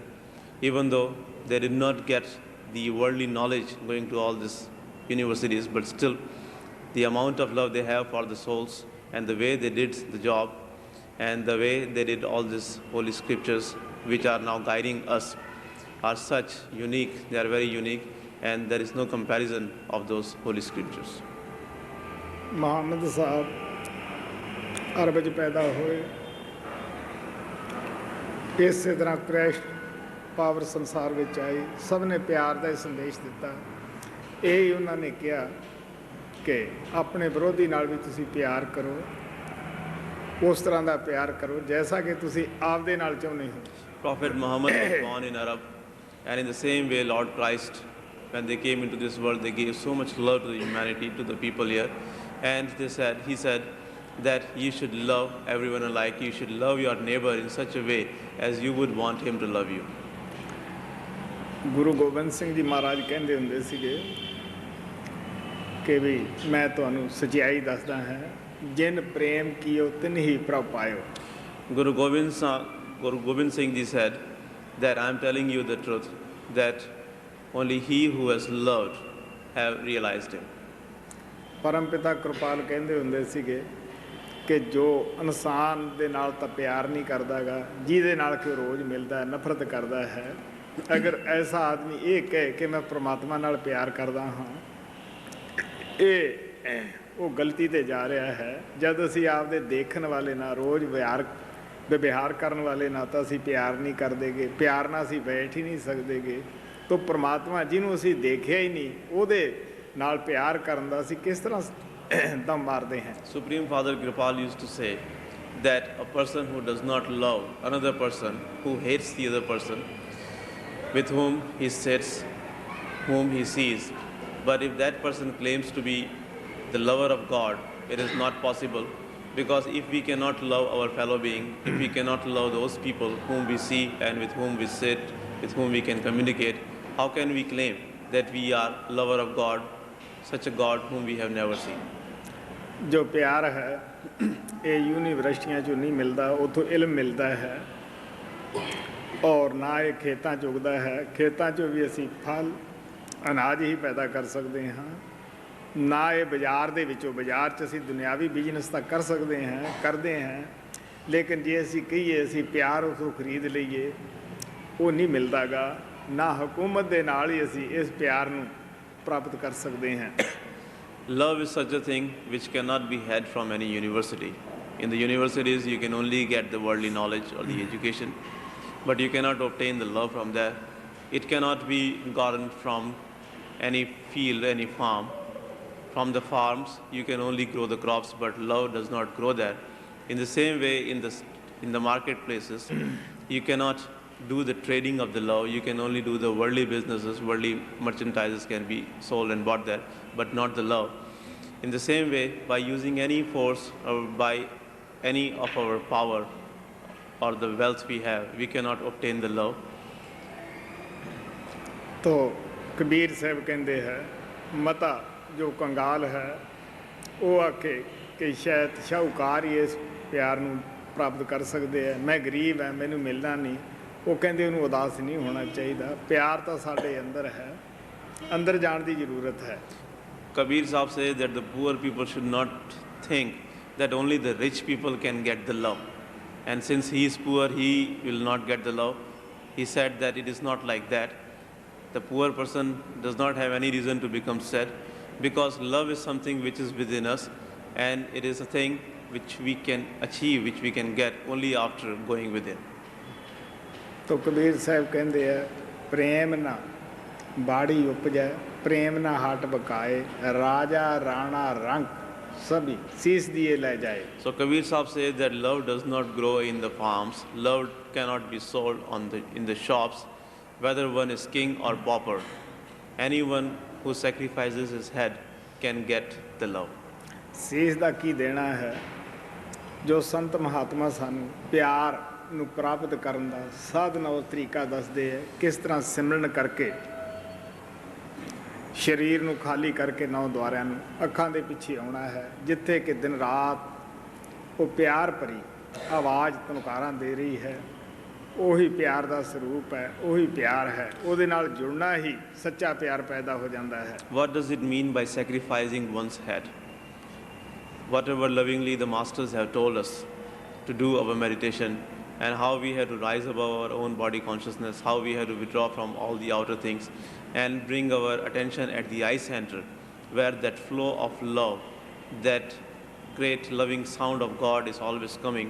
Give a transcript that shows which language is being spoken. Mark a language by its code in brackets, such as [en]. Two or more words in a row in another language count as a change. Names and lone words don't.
[en] Even though they did not get the worldly knowledge going to all these universities, but still the amount of love they have for the souls and the way they did the job and the way they did all these holy scriptures which are now guiding us are such unique, they are very unique, and there is no comparison of those holy scriptures. [pa] ਮੁਹੰਮਦ ਸਾਹਿਬ ਅਰਬ 'ਚ ਪੈਦਾ ਹੋਏ, ਇਸੇ ਤਰ੍ਹਾਂ ਕ੍ਰੈਸ਼ ਪਾਵਰ ਸੰਸਾਰ ਵਿੱਚ ਆਈ, ਸਭ ਨੇ ਪਿਆਰ ਦਾ ਸੰਦੇਸ਼ ਦਿੱਤਾ। ਇਹ ਹੀ ਉਹਨਾਂ ਨੇ ਕਿਹਾ ਕਿ ਆਪਣੇ ਵਿਰੋਧੀ ਨਾਲ ਵੀ ਤੁਸੀਂ ਪਿਆਰ ਕਰੋ, ਉਸ ਤਰ੍ਹਾਂ ਦਾ ਪਿਆਰ ਕਰੋ ਜੈਸਾ ਕਿ ਤੁਸੀਂ ਆਪਦੇ ਨਾਲ ਚਾਹੁੰਦੇ ਹੋ। [en] Prophet Muhammad was born in Arab, and in the same way Lord Christ, when they came into this world, they gave so much love to the humanity, to the people here, and he said that you should love everyone alike, you should love your neighbor in such a way as you would want him to love you. [pa] ਗੁਰੂ ਗੋਬਿੰਦ ਸਿੰਘ ਜੀ ਮਹਾਰਾਜ ਕਹਿੰਦੇ ਹੁੰਦੇ ਸੀਗੇ ਕਿ ਵੀ ਮੈਂ ਤੁਹਾਨੂੰ ਸੱਚਾਈ ਦੱਸਦਾ ਹਾਂ, ਜਿਨ ਪ੍ਰੇਮ ਕੀਓ ਤਿਨ ਹੀ ਪ੍ਰਭ ਪਾਇਓ। [en] Guru Gobind Singh Ji said that I am telling you the truth, that only he who has loved have realized him. [pa] ਪਰਮ ਪਿਤਾ ਕਿਰਪਾਲ ਕਹਿੰਦੇ ਹੁੰਦੇ ਸੀਗੇ ਕਿ ਜੋ ਇਨਸਾਨ ਦੇ ਨਾਲ ਤਾਂ ਪਿਆਰ ਨਹੀਂ ਕਰਦਾਗਾ, ਜਿਹਦੇ ਨਾਲ ਕਿ ਰੋਜ਼ ਮਿਲਦਾ ਨਫ਼ਰਤ ਕਰਦਾ ਹੈ, ਅਗਰ ਐਸਾ ਆਦਮੀ ਇਹ ਕਹੇ ਕਿ ਮੈਂ ਪ੍ਰਮਾਤਮਾ ਨਾਲ ਪਿਆਰ ਕਰਦਾ ਹਾਂ, ਇਹ ਉਹ ਗਲਤੀ 'ਤੇ ਜਾ ਰਿਹਾ ਹੈ। ਜਦ ਅਸੀਂ ਆਪਦੇ ਦੇਖਣ ਵਾਲੇ ਨਾਲ ਰੋਜ਼ ਵਿਵਹਾਰ ਕਰਨ ਵਾਲੇ ਨਾਲ ਤਾਂ ਅਸੀਂ ਪਿਆਰ ਨਹੀਂ ਕਰਦੇਗੇ, ਪਿਆਰ ਨਾਲ ਅਸੀਂ ਬੈਠ ਹੀ ਨਹੀਂ ਸਕਦੇਗੇ, ਤਾਂ ਪ੍ਰਮਾਤਮਾ ਜਿਹਨੂੰ ਅਸੀਂ ਦੇਖਿਆ ਹੀ ਨਹੀਂ ਉਹਦੇ ਨਾਲ ਪਿਆਰ ਕਰਨ ਦਾ ਅਸੀਂ ਕਿਸ ਤਰ੍ਹਾਂ ਦਮ ਮਾਰਦੇ ਹਾਂ। [en] Supreme Father Kripal used to say that a person who does not love another person, who hates the other person with whom he sits, whom he sees, but if that person claims to be the lover of God, it is not possible, because if we cannot love our fellow being, if we cannot love those people whom we see and with whom we sit, with whom we can communicate, how can we claim that we are lover of God, such a God whom we have never seen? [pa] ਜੋ ਪਿਆਰ ਹੈ ਇਹ ਯੂਨੀਵਰਸਿਟੀਆਂ 'ਚੋਂ ਨਹੀਂ ਮਿਲਦਾ, ਉੱਥੋਂ ਇਲਮ ਮਿਲਦਾ ਹੈ, ਔਰ ਨਾ ਇਹ ਖੇਤਾਂ 'ਚ ਉੱਗਦਾ ਹੈ। ਖੇਤਾਂ 'ਚੋਂ ਵੀ ਅਸੀਂ ਫਲ ਅਨਾਜ ਹੀ ਪੈਦਾ ਕਰ ਸਕਦੇ ਹਾਂ, ਨਾ ਇਹ ਬਾਜ਼ਾਰ ਦੇ ਵਿੱਚੋਂ, ਬਾਜ਼ਾਰ 'ਚ ਅਸੀਂ ਦੁਨਿਆਵੀ ਬਿਜ਼ਨਸ ਤਾਂ ਕਰ ਸਕਦੇ ਹਾਂ, ਕਰਦੇ ਹਾਂ, ਲੇਕਿਨ ਜੇ ਅਸੀਂ ਕਹੀਏ ਅਸੀਂ ਪਿਆਰ ਉਸੋਂ ਖਰੀਦ ਲਈਏ, ਉਹ ਨਹੀਂ ਮਿਲਦਾਗਾ। ਨਾ ਹਕੂਮਤ ਦੇ ਨਾਲ ਹੀ ਅਸੀਂ ਇਸ ਪਿਆਰ ਨੂੰ ਪ੍ਰਾਪਤ ਕਰ ਸਕਦੇ ਹਾਂ। [en] Love is such a thing which cannot be had from any university. In the universities, you can only get the worldly knowledge or the education, but you cannot obtain the love from there. It cannot be gotten from any field, any farm. From the farms, you can only grow the crops, but love does not grow there. In the same way, in the marketplaces, you cannot do the trading of the love. You can only do the worldly businesses, worldly merchandises can be sold and bought there, but not the love. In the same way, by using any force or by any of our power or the wealth we have, we cannot obtain the love. [hi] तो कबीर साहब कहते हैं मता जो कंगाल है वो आके कि शायद शाहूकार ही इस प्यार [pa] ਨੂੰ ਪ੍ਰਾਪਤ ਕਰ ਸਕਦੇ ਆ ਮੈਂ ਗਰੀਬ ਹਾਂ ਮੈਨੂੰ ਮਿਲਣਾ ਨਹੀਂ ਉਹ ਕਹਿੰਦੇ ਉਹਨੂੰ ਉਦਾਸ ਨਹੀਂ ਹੋਣਾ ਚਾਹੀਦਾ ਪਿਆਰ ਤਾਂ ਸਾਡੇ ਅੰਦਰ ਹੈ ਅੰਦਰ ਜਾਣ ਦੀ ਜ਼ਰੂਰਤ ਹੈ [en] Kabir Sahib says that the poor people should not think that only the rich people can get the love. And since he is poor, he will not get the love. He said that it is not like that. The poor person does not have any reason to become sad because love is something which is within us and it is a thing which we can achieve, which we can get only after going within. [hi] तो कबीर साहब कहते हैं प्रेम ना बाड़ी उपजै प्रेम ना हाट बकाए राजा राणा रंग सभी शीश दिए ले जाए. [en] So Kabir Sahib says that love does not grow in the farms, love cannot be sold in the shops, whether one is king or pauper. Anyone who sacrifices his head can get the love. [pa] शीश ਦਾ ਕੀ ਦੇਣਾ ਹੈ ਜੋ ਸੰਤ ਮਹਾਤਮਾ ਸਾਨੂੰ ਪਿਆਰ ਨੂੰ ਪ੍ਰਾਪਤ ਕਰਨ ਦਾ ਸਾਧਨ ਔਰ ਤਰੀਕਾ ਦੱਸਦੇ ਹੈ ਕਿਸ ਤਰ੍ਹਾਂ ਸਿਮਰਨ ਕਰਕੇ ਸਰੀਰ ਨੂੰ ਖਾਲੀ ਕਰਕੇ ਨੌ ਦੁਆਰਿਆਂ ਨੂੰ ਅੱਖਾਂ ਦੇ ਪਿੱਛੇ ਆਉਣਾ ਹੈ ਜਿੱਥੇ ਕਿ ਦਿਨ ਰਾਤ ਉਹ ਪਿਆਰ ਭਰੀ ਆਵਾਜ਼ ਤਨਕਾਰਾਂ ਦੇ ਰਹੀ ਹੈ ਉਹੀ ਪਿਆਰ ਦਾ ਸਰੂਪ ਹੈ ਉਹੀ ਪਿਆਰ ਹੈ ਉਹਦੇ ਨਾਲ ਜੁੜਨਾ ਹੀ ਸੱਚਾ ਪਿਆਰ ਪੈਦਾ ਹੋ ਜਾਂਦਾ ਹੈ. [en] What does it mean by sacrificing one's head? Whatever lovingly the masters have told us to do our meditation and how we have to rise above our own body consciousness, how we have to withdraw from all the outer things and bring our attention at the eye center where that flow of love, that great loving sound of God is always coming.